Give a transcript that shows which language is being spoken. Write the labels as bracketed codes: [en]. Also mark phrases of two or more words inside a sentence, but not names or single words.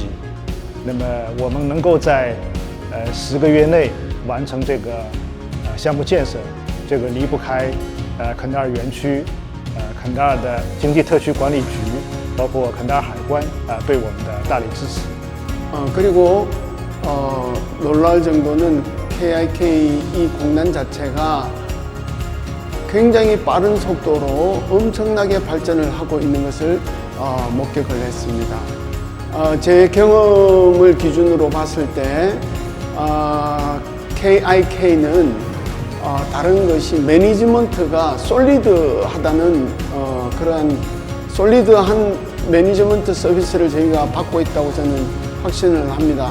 [zh] 那么我们能够在10个月内完成这个项目建设，这个离不开肯德尔园区、肯德尔的经济特区管理局，包括肯德尔海关对我们的大力支持。 [ko] 그리고 놀라울 정도는 KIK 이 공단 자체가 굉장히 빠른 속도로 엄청나게 발전을 하고 있는 것을 목격을 했습니다. 제 경험을 기준으로 봤을 때 KIK는 다른 것이 매니지먼트가 솔리드하다는 그러한 솔리드한 매니지먼트 서비스를 저희가 받고 있다고 저는 확신을 합니다.